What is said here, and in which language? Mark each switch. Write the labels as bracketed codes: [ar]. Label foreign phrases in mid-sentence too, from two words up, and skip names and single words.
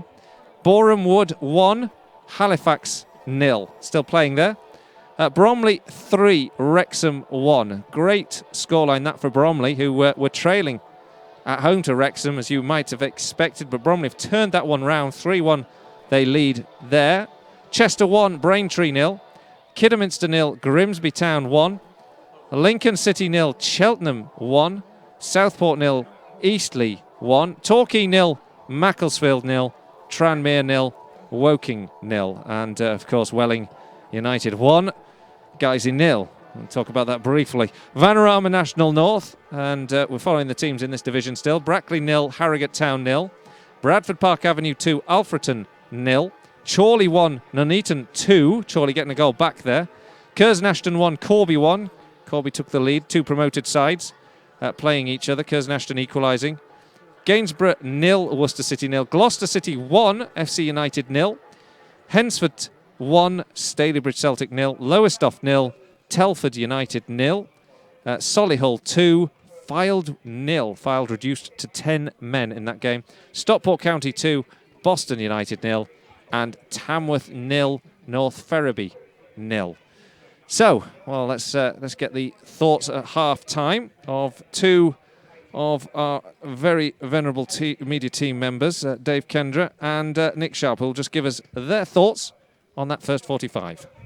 [en] Boreham Wood 1, Halifax 0. Still playing there. Bromley 3, Wrexham 1. Great scoreline that for Bromley, who were trailing at home to Wrexham, as you might have expected, but Bromley have turned that one round. 3-1 they lead there. Chester 1, Braintree 0. Kidderminster 0, Grimsby Town 1. Lincoln City 0, Cheltenham 1. Southport 0, Eastleigh 1. Torquay 0, Macclesfield 0. Tranmere 0, Woking 0. And of course Welling United 1, Guiseley 0. We'll talk about that briefly. Vanarama National North, and we're following the teams in this division still. Brackley 0, Harrogate Town 0. Bradford Park Avenue 2, Alfreton 0. Chorley 1, Nuneaton 2. Chorley getting a goal back there. Curzon-Ashton 1, Corby 1. Corby took the lead. 2 promoted sides playing each other. Curzon-Ashton equalising. Gainsborough 0, Worcester City 0. Gloucester City 1, FC United 0. Hensford 1, Stalybridge Celtic 0. Lowestoft 0, Telford United 0. Solihull 2, Fylde 0. Fylde reduced to 10 men in that game. Stockport County 2, Boston United 0. And Tamworth 0, North Ferriby 0. So, well, let's get the thoughts at half-time of two of our very venerable media team members, Dave Kendra and Nick Sharp, who will just give us their thoughts on that first 45.